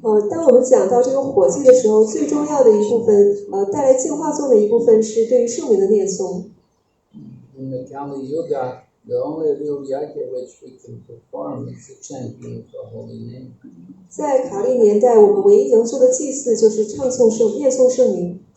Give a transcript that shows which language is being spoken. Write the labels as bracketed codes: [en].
[zh] 当我们讲到这个火祭的时候，最重要的一部分，带来净化作的一部分是对于圣名的念诵。 [en] In the Kali Yuga, the only real yagya which we can perform is the chanting of the holy name. [zh] 在卡利年代，我们唯一能做的祭祀就是念诵圣名。